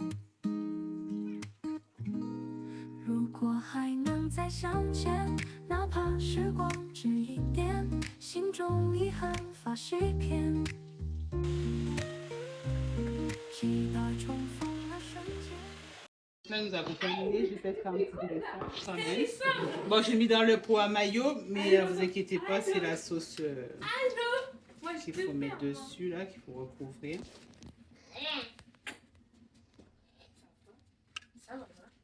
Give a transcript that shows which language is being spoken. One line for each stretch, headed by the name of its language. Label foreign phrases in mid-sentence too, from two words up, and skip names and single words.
Chinese: 如果还能再相见，哪怕时光只一点，心中遗憾发誓片。期待重逢那瞬间。
French: nous avons terminé. Je vais faire un petit dessin quand même. Bon, j'ai mis dans le pot à maillot, mais vous inquiétez pas, c'est la sauce Moi, je qu'il peux faut mettre faire, dessus, là, qu'il faut recouvrir. Ça va.